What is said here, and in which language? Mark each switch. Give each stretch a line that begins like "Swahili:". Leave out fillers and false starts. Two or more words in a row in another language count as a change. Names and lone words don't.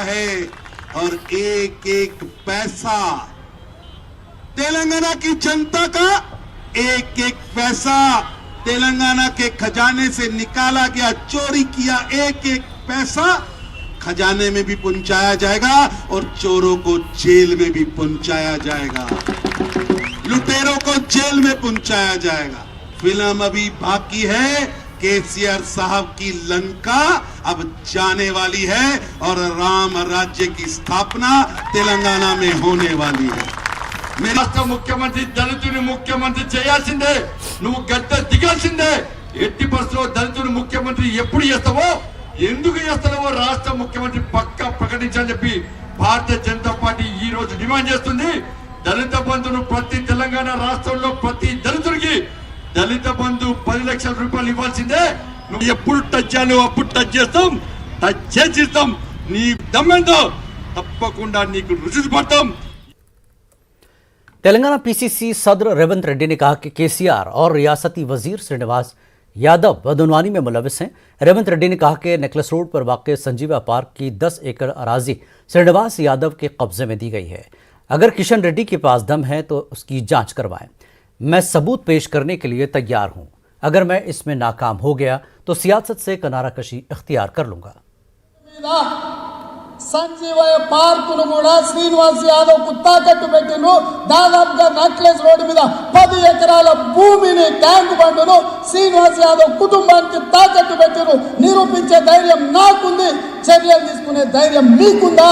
Urdu: ہے اور ایک ایک پیسہ تلنگانہ کی جنتا کا، ایک ایک پیسہ تلنگانہ کے خزانے سے نکالا گیا، چوری کیا ایک ایک پیسہ خزانے میں بھی پہنچایا جائے گا اور چوروں کو جیل میں بھی پہنچایا جائے گا، لٹیروں کو جیل میں پہنچایا جائے گا۔ فلم ابھی باقی ہے، KCR صاحب کی لنکا اب جانے والی ہے اور رام راجیہ کی استھاپنا تلنگانہ میں ہونے والی ہے۔
Telugu: రాష్ట్ర ముఖ్యమంత్రి దళితుని ముఖ్యమంత్రి చేయాల్సిందే, నువ్వు గద్దె దిగాల్సిందే। ఎట్టి పరిస్థితుల్లో దళితుని ముఖ్యమంత్రి ఎప్పుడు చేస్తావో, ఎందుకు చేస్తావో రాష్ట్ర ముఖ్యమంత్రి పక్కా ప్రకటించాలని చెప్పి భారతీయ జనతా పార్టీ ఈ రోజు డిమాండ్ చేస్తుంది। దళిత బంధును ప్రతి తెలంగాణ రాష్ట్రంలో ప్రతి దళితుడికి దళిత బంధు 10 లక్షల రూపాయలు ఇవ్వాల్సిందే। నువ్వు ఎప్పుడు టచ్ చేయాలో అప్పుడు టచ్ చేస్తాం, టచ్ చేసిస్తాం। నీ దమ్మెంతో తప్పకుండా నీకు రుచి పడతాం।
Urdu: تلنگانہ PCC صدر ریونت ریڈی نے کہا کہ KCR اور ریاستی وزیر سرینواس یادو بدعنوانی میں ملوث ہیں۔ ریونت ریڈی نے کہا کہ نیکلس روڈ پر واقع سنجیوا پارک کی 10 ایکڑ اراضی سرینواس یادو کے قبضے میں دی گئی ہے۔ اگر کشن ریڈی کے پاس دم ہے تو اس کی جانچ کروائیں، میں ثبوت پیش کرنے کے لیے تیار ہوں۔ اگر میں اس میں ناکام ہو گیا تو سیاست سے کنارہ کشی اختیار کر لوں گا۔
Telugu: సంజీవయ్య పార్కును కూడా శ్రీనివాస్ యాదవ్ కు తాకట్టు పెట్టిను। దాదాపుగా నక్లెస్ రోడ్డు మీద 10 ఎకరాల భూమిని, ట్యాంక్ బండును శ్రీనివాస్ యాదవ్ కుటుంబానికి తాకట్టు పెట్టిను। నిరూపించే ధైర్యం నాకుంది, చర్యలు తీసుకునే ధైర్యం మీకుందా?